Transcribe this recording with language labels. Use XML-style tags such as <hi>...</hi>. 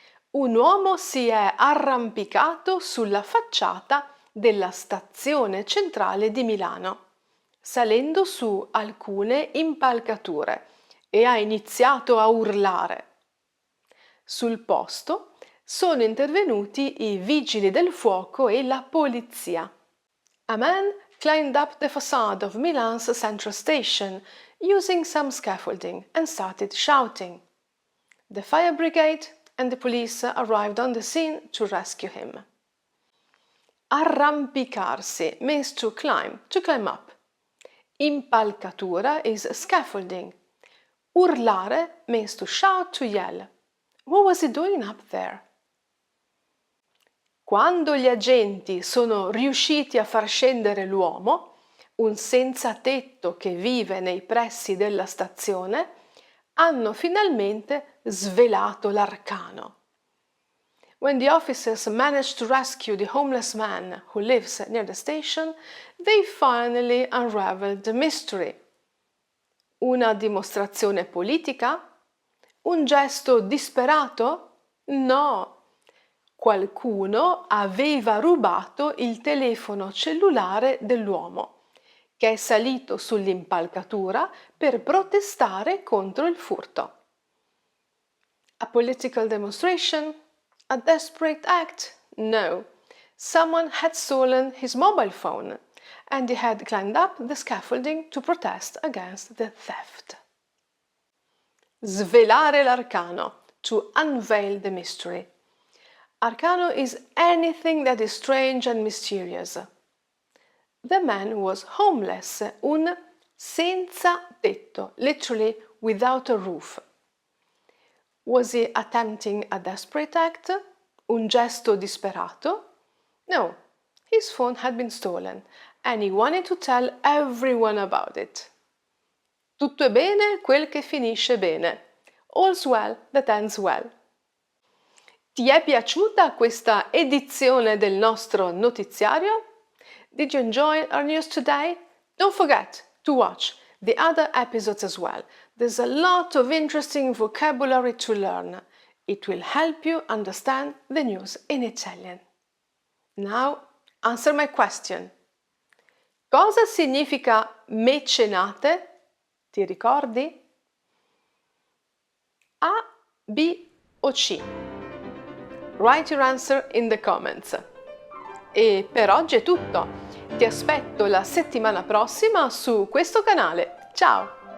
<it>Un uomo si è arrampicato sulla facciata della stazione centrale di Milano, salendo su alcune impalcature, e ha iniziato a urlare. Sul posto sono intervenuti i vigili del fuoco e la polizia.</it> <en>A man climbed up the facade of Milan's Central Station using some scaffolding and started shouting. The fire brigade and the police arrived on the scene to rescue him. Arrampicarsi means to climb up. Impalcatura is scaffolding. Urlare means to shout, to yell. What was he doing up there?</en> <it>Quando gli agenti sono riusciti a far scendere l'uomo, un senza tetto che vive nei pressi della stazione, hanno finalmente svelato l'arcano.</it> <en>When the officers managed to rescue the homeless man who lives near the station, they finally unraveled the mystery.</en> <it>Una dimostrazione politica? Un gesto disperato? No. Qualcuno aveva rubato il telefono cellulare dell'uomo, che è salito sull'impalcatura per protestare contro il furto.</it> <en>A political demonstration? A desperate act? No. Someone had stolen his mobile phone and he had climbed up the scaffolding to protest against the theft.</en> <it>Svelare l'arcano,</it> <en>to unveil the mystery. Arcano is anything that is strange and mysterious. The man was homeless,</en> <it>un senza tetto,</it> <en>literally without a roof. Was he attempting a desperate act?</en> <it>Un gesto disperato?</it> <en>No, his phone had been stolen and he wanted to tell everyone about it.</en> <it>Tutto è bene quel che finisce bene.</it> <en>All's well that ends well.</en> <it>Ti è piaciuta questa edizione del nostro notiziario?</it> <en>Did you enjoy our news today? Don't forget to watch the other episodes as well. There's a lot of interesting vocabulary to learn. It will help you understand the news in Italian. Now, answer my question.</en> <it>Cosa significa mecenate? Ti ricordi? A, B o C?</it> <en>Write your answer in the comments.</en> <it>E per oggi è tutto. Ti aspetto la settimana prossima su questo canale. Ciao!</it>